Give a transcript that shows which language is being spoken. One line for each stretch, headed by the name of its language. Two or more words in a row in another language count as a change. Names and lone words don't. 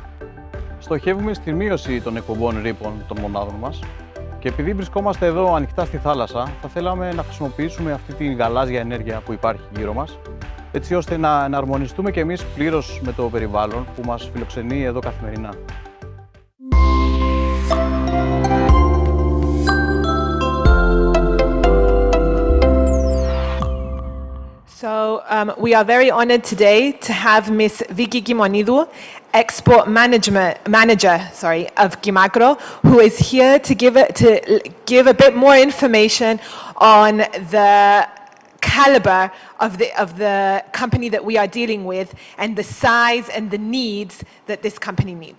Greek: Στοχεύουμε στη μείωση των εκπομπών ρήπων των μονάδων μας και επειδή βρισκόμαστε εδώ ανοιχτά στη θάλασσα, θα θέλαμε να χρησιμοποιήσουμε αυτή τη γαλάζια ενέργεια που υπάρχει γύρω μας, έτσι ώστε να εναρμονιστούμε και εμείς πλήρως με το περιβάλλον που μας φιλοξενεί εδώ καθημερινά.
English: So we are very honored today to have Ms. Vicky Gimonidou, Export Manager of Gimagro, who is here to give a bit more information on the caliber of the company that we are dealing with and the size and the needs that this company needs.